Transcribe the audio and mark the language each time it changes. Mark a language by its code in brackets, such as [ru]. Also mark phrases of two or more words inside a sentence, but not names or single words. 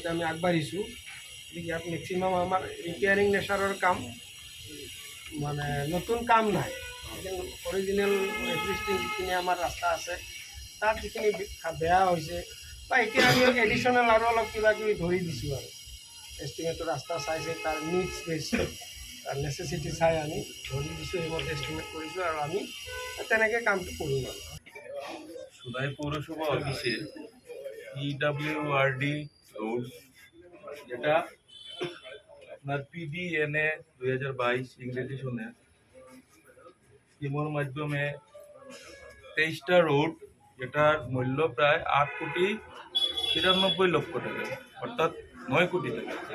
[as] আমি আগবাঢ়িছোঁ ইয়াত মেক্সিমাম আমাৰ [en] repairing nature [as] কাম মানে নতুন কাম নাই [en] original existing [as] যিখিনি আমাৰ ৰাস্তা আছে তাত যিখিনি বেয়া হৈছে বা এতিয়া আমি এডিশ্যনেল আৰু অলপ কিবা কিবি ধৰি দিছোঁ আৰু এষ্টিমেটৰ ৰাস্তা চাইছে তাৰ [en] needs base [as] তাৰ নেচেচিটি চাই আমি ধৰি দিছোঁ সেইমতে এষ্টিমেট কৰিছোঁ আৰু আমি তেনেকৈ কামটো কৰিম আৰু [bn] সোনাই পৌরসভা অফিসে PWRD রোড যেটা আপনার PDNA 2022 ইংরেজি সনের স্কিমের মাধ্যমে 23টা রোড যেটার মূল্য প্রায় 8,93 লক্ষ টাকা অর্থাৎ 9 কোটি টাকা